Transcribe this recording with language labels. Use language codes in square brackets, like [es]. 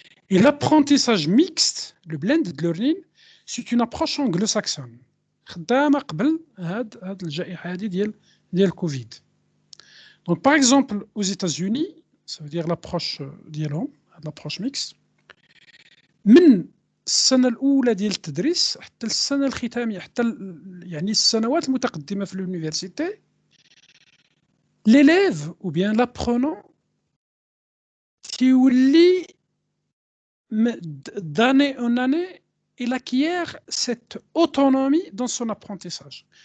[fr] Et l'apprentissage mixte, le blended learning, c'est une approche anglo-saxonne. [ar] خدامه قبل هاد الجائحه هذه ديال كوفيد. [fr] Donc par exemple aux États-Unis, ça veut dire l'approche [ar] ديالهم, [fr] l'approche mixte. [ar] من السنة الأولى ديال التدريس حتى السنة الختامية حتى يعني السنوات المتقدمة في [fr] l'université, l'élève ou bien l'apprenant [ar] تيولي [fr] d'année en année il acquiert cette autonomie dans son apprentissage.